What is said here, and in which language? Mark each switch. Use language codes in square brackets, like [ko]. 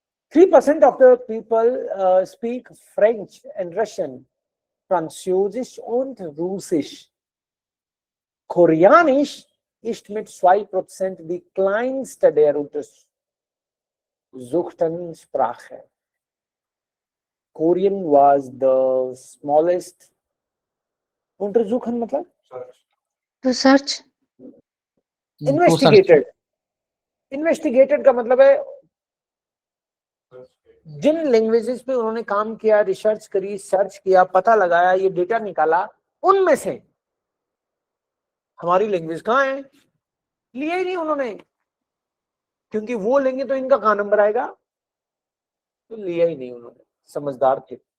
[en] 3% of the people speak French and Russian, [de] Französisch und Russisch. Koreanisch ist mit 2% die kleinste der untersuchten Sprache. [en] Korean was the smallest. [hi] untersuchen मतलब? [en] To search. Investigated. [hi] Investigated का मतलब है जिन languages पे उन्होंने काम किया, research करी, search किया, पता लगाया, ये डेटा निकाला, उनमें से हमारी लैंग्वेज कहाँ है, लिया ही नहीं उन्होंने, क्योंकि वो लेंगे तो इनका कहाँ नंबर आएगा, तो लिया ही नहीं उन्होंने, समझदार थे.